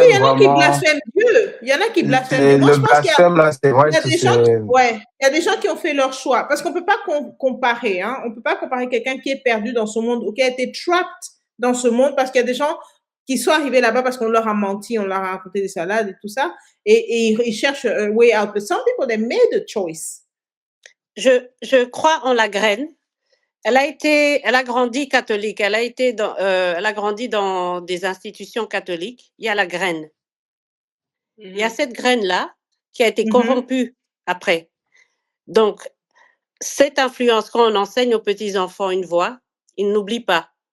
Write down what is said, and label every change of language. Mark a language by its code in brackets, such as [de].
[fr] Oui, il y en a qui blasphèment Dieu. Il y en a qui blasphèment Dieu. Le blasphème, là, c'est vrai que il y a des gens qui ont fait leur choix. Parce qu'on ne peut pas comparer. On ne peut pas comparer quelqu'un qui est perdu dans ce monde ou qui a été [en] trapped [fr] dans ce monde parce qu'il y a des gens qui sont arrivés là-bas parce qu'on leur a menti, on leur a raconté des salades et tout ça. Et ils cherchent [en] a way out. But some people, they made a choice. [fr] Je crois en la graine. Elle a grandi catholique. Elle a grandi dans des institutions catholiques. Il y a la graine. Il y a cette graine-là qui a été corrompue après. Donc, cette influence, quand on enseigne aux petits-enfants une voix, ils n'oublient pas.